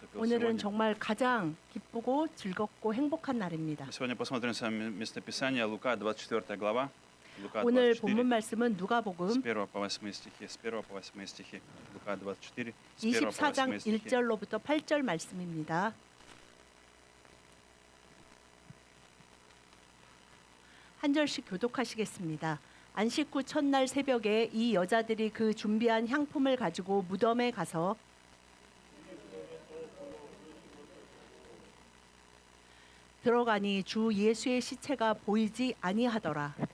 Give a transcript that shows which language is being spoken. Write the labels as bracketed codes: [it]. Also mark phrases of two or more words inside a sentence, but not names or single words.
[ru] поступил [ko] 오늘은 [ru] сегодня. [ko] 정말 가장 기쁘고 즐겁고 행복한 날입니다. [ru] Сегодня посмотрим с вами местописание Лука, 24 глава. Лука [ko] 오늘 24, 본문 말씀은 [ru] с [ko] 누가복음 [ru] 1 по 8 стихи. С 1 по 8 стихи. Лука 24, с 1 по [ko] 24장 [ru] 8 стихи. [ko] 1절로부터 8절 말씀입니다. 한 절씩 교독하시겠습니다. 안식 후 첫날 새벽에 이 여자들이 그 준비한 향품을 가지고 무덤에 가서 들어가니 주 예수의 시체가 보이지 아니하더라.